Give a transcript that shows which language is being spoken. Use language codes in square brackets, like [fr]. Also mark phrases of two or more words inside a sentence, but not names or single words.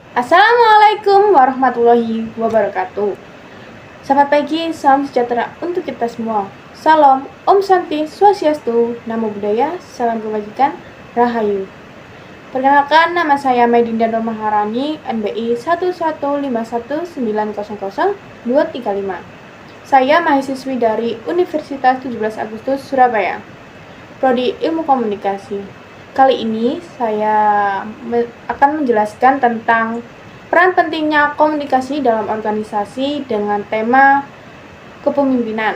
[ar] السلام عليكم ورحمة الله وبركاته. [id] Selamat pagi, salam sejahtera untuk kita semua. Salam, Om Santi, Swastiastu, Namo Buddhaya, salam kebajikan, Rahayu. Perkenalkan, nama saya Maidinda Nur Maharani, NBI 11519000235. Saya mahasiswi dari Universitas 17 Agustus Surabaya, Prodi Ilmu Komunikasi. Kali ini saya akan menjelaskan tentang peran pentingnya komunikasi dalam organisasi dengan tema kepemimpinan.